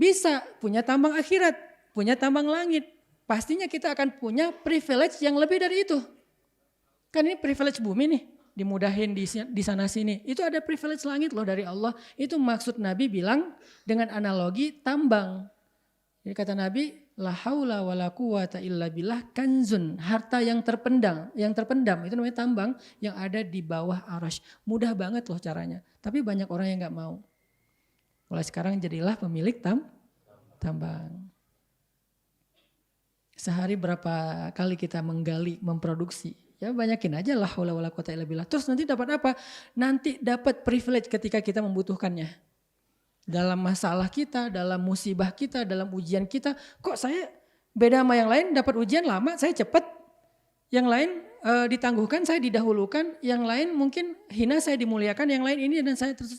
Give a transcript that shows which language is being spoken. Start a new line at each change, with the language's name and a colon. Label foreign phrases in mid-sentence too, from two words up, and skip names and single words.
Indonesian: Bisa, punya tambang akhirat, punya tambang langit. Pastinya kita akan punya privilege yang lebih dari itu. Kan ini privilege bumi nih, dimudahin di sana sini. Itu ada privilege langit loh dari Allah. Itu maksud Nabi bilang dengan analogi tambang. Jadi kata Nabi,
Arabic: لا حول ولا قوة إلا بالله كنز,
Indonesian: harta yang terpendam itu namanya tambang yang ada di bawah arasy. Mudah banget loh caranya, tapi banyak orang yang gak mau. Mulai sekarang jadilah pemilik tambang. Sehari berapa kali kita menggali, memproduksi. Ya banyakin aja
Arabic: لا حول ولا قوة إلا بالله.
Indonesian: Terus nanti dapat apa? Nanti dapat privilege ketika kita membutuhkannya. Dalam masalah kita, dalam musibah kita, dalam ujian kita. Kok saya beda sama yang lain, dapat ujian lama, saya cepat. Yang lain ditangguhkan, saya didahulukan. Yang lain mungkin hina, saya dimuliakan. Yang lain ini dan saya terus.